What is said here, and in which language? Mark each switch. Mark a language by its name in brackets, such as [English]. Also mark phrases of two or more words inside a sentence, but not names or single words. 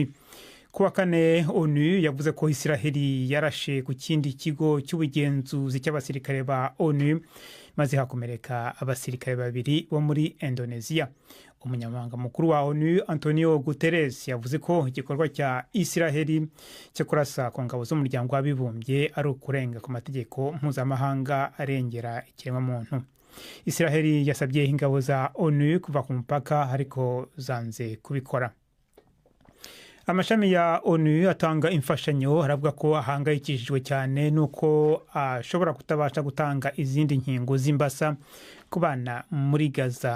[Kinyarwanda] Kuwa kane ONU yavuze ko Israel yarashe ku kindi kigo cy'ubugenzuzi cy'abasirikare ba ONU maze hakomereka abasirikare babiri bo muri Indonesia. Umunyamabanga mukuru wa ONU Antonio Guterres yavuze ko igikorwa cya Israel cyo kurasa ku ngabo z'umuryango w'abibumbye ari ukurenga ku mategeko mpuzamahanga arengera ikiremwamuntu. Israel yasabye ingabo za ONU kuva ku mupaka ariko zanze kubikora. Amashami ya ONU atanga imfashanyo aravuga ko ahangayikishijwe cyane nuko ashobora kutabasha gutanga izindi nkingo z'imbasa ku bana muri Gaza.